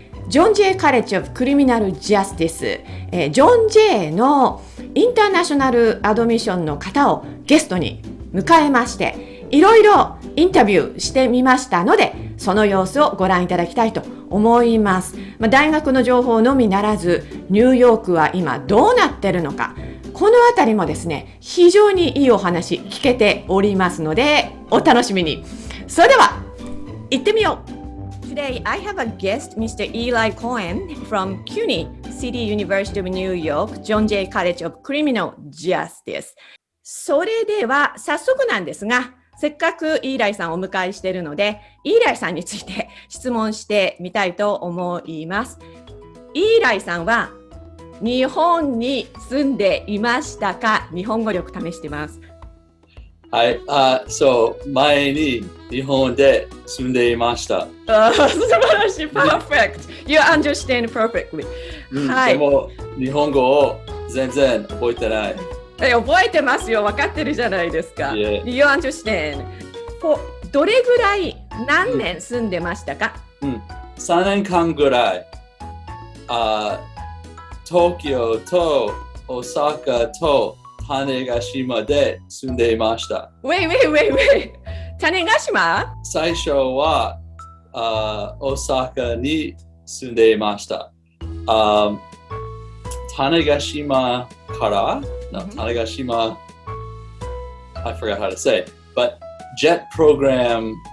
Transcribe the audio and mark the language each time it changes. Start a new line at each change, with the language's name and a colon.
Japanese: ジョン・ジェイ・カレッジ・オブ・クリミナル・ジャスティス、ジョン・ジェイのインターナショナルアドミッションの方をゲストに迎えまして、いろいろインタビューしてみましたので、その様子をご覧いただきたいと思います。大学の情報のみならず、ニューヨークは今どうなってるのか、このあたりもですね、非常にいいお話聞けておりますので、お楽しみに。それでは、行ってみよう。
English: Today, I have a guest, Mr. Eli Cohen from CUNY City University of New York, John Jay College of Criminal Justice.
Japanese: それでは早速なんですが、せっかくイーライさんをお迎えしているので、イーライさんについて質問してみたいと思います。イーライさんは日本に住んでいましたか？日本語力試してます。はい、前に日本で住んでいました。素晴らしい、perfect.
English: You understand perfectly.
Japanese: はい。でも日本語を全然覚えてない。覚えてますよ、分かってるじゃないですか。
English: You understand.
Japanese: どれぐらい、何年住んでましたか？3年間ぐらい。東京と大阪と種子島で住んでいました。
English: Wait. 種子島？
Japanese: 最初は大阪に住んでいました。
English: 種子島から、種子島、I forgot how to say, but jet program